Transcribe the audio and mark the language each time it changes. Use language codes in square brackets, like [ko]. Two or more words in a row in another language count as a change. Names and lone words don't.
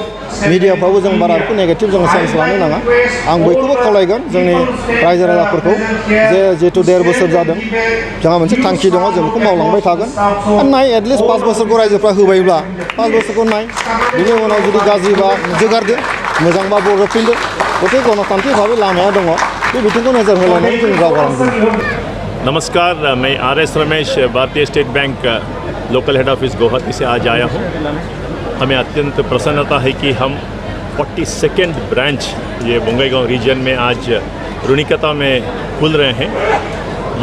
[brx] मिडियाफ्रावबो जों बारा बेखौ नेगेटिभ जों सेन्स लानो नाङा। आं बयखौबो खावलायगोन जोंनि रायजो राजाफोरखौ जे जिहेतु 1.5 बोसोर जादों, जोंहा मोनसे थांखि दङ, जों बेखौ मावलांबाय थागोन। नाय एटलिस्ट 5 बोसोरखौ रायजोफ्रा होबायब्ला 5 बोसोरखौ नाय, बिनि उनाव जुदि गाज्रिबा जोगारदो, मोजांबा बरफिनदो। [as] গতিকে গণতান্ত্ৰিক ভাৱে [brx] लामाया दङ, बे बिथिंखौ नोजोर होलायनानै जों दावगालांगोन। [hi] नमस्कार, मैं आर एस रमेश, भारतीय स्टेट बैंक लोकल हेड ऑफिस गुवाहाटी से आज आया हूँ। हमें अत्यंत प्रसन्नता है कि हम 42nd ब्रांच ये बोंगाईगांव रीजन में आज रुनिकता में खुल रहे हैं।